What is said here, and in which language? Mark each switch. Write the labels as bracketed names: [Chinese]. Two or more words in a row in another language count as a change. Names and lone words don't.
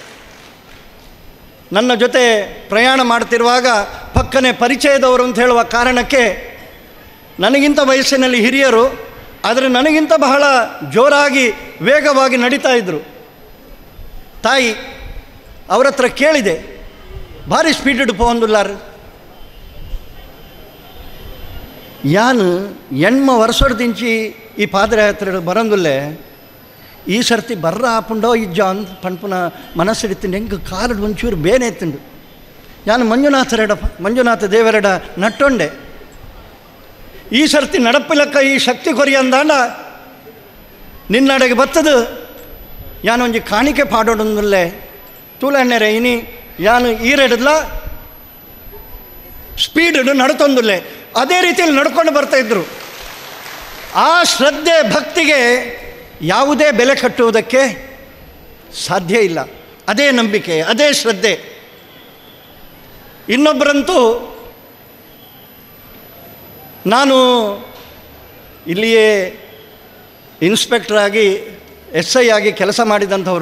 [Kannada] ನನ್ನ ಜೊತೆ ಪ್ರಯಾಣ ಮಾಡ್ತಿರುವಾಗ ಪಕ್ಕನೆ ಪರಿಚಯದವರು ಅಂತ ಹೇಳುವ ಕಾರಣಕ್ಕೆ ನನಗಿಂತ ವಯಸ್ಸಿನಲ್ಲಿ ಹಿರಿಯರು, ಆದರೆ ನನಗಿಂತ ಬಹಳ ಜೋರಾಗಿ ವೇಗವಾಗಿ ನಡೀತಾ ಇದ್ದರು. ತಾಯಿ ಅವರ ಹತ್ರ ಕೇಳಿದೆ, [Tulu] ಭಾರಿ ಸ್ಪೀಡ್ ಪೋಂದುಲ್ಲಾರು ಯಾನು ಎಣ್ಮ ವರ್ಷದಿಂಚಿ ಈ ಪಾದಯಾತ್ರೆ ಬರಂದುಲ್ಲೇ ಈ ಸರ್ತಿ ಬರ್ರ ಆಪುಂಡೋ ಇಜ್ಜ ಅಂತ ಪಣ್ಪುನ ಮನಸ್ಸಿಡಿತೀನಿ. ಹೆಂಗೆ ಕಾಲು ಒಂಚೂರು ಬೇನೆ ಎತ್ತುಂಡು. ನಾನು ಮಂಜುನಾಥ ದೇವರೆಡ ನಟ್ಟೊಂಡೆ. ಈ ಸರ್ತಿ ನಡಪಿಲಕ್ಕ ಈ ಶಕ್ತಿ ಕೊರಿ ಅಂದಾಂಡ ನಿನ್ನಡೆಗೆ ಬತ್ತದು ಯಾನೊಂಜಿ ಕಾಣಿಕೆ ಪಾಡೋಡಲ್ಲೇ ತೂಲೆಣ್ಣೆರೆ ಇನಿ ಯಾನು ಈರೆಡಲ್ಲ ಸ್ಪೀಡ್ ನಡ್ತೊಂದುಲ್ಲೇ. [Kannada] ಅದೇ ರೀತಿಯಲ್ಲಿ ನಡ್ಕೊಂಡು ಬರ್ತಾಯಿದ್ರು. ಆ ಶ್ರದ್ಧೆ ಭಕ್ತಿಗೆ ಯಾವುದೇ ಬೆಲೆ ಕಟ್ಟುವುದಕ್ಕೆ ಸಾಧ್ಯ ಇಲ್ಲ. ಅದೇ ನಂಬಿಕೆ, ಅದೇ ಶ್ರದ್ಧೆ. ಇನ್ನೊಬ್ಬರಂತೂ, ನಾನು ಇಲ್ಲಿಯೇ ಇನ್ಸ್ಪೆಕ್ಟ್ರಾಗಿ SI ಆಗಿ ಕೆಲಸ ಮಾಡಿದಂಥವರು.